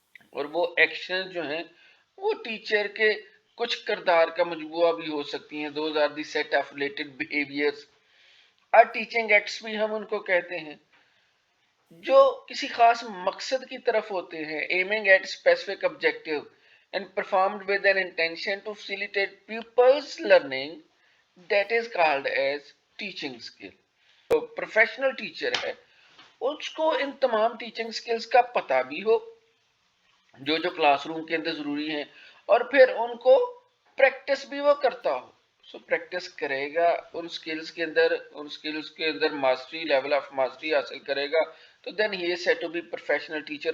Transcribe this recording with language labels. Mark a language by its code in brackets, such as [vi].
[ur] اور وہ ایکشن جو ہیں وہ ٹیچر کے کچھ کردار کا مجموعہ بھی ہو سکتی ہیں. [en] those are the set of related behaviours, [ur] اور ٹیچنگ ایکٹس بھی ہم ان کو کہتے ہیں، جو کسی خاص مقصد کی طرف ہوتے ہیں. [en] aiming at specific objective and performed with an intention to facilitate pupils learning, that is called as teaching skill. [ur] تو پروفیشنل ٹیچر ہے، اس کو ان تمام ٹیچنگ سکلز کا پتہ بھی ہو جو کلاس روم کے اندر ضروری ہیں، اور پھر ان کو پریکٹس بھی وہ کرتا ہو. پریکٹس کرے گا ان سکلز کے اندر ماسٹری، لیول آف ماسٹری حاصل کرے گا، [en] تو then he is said to be professional teacher.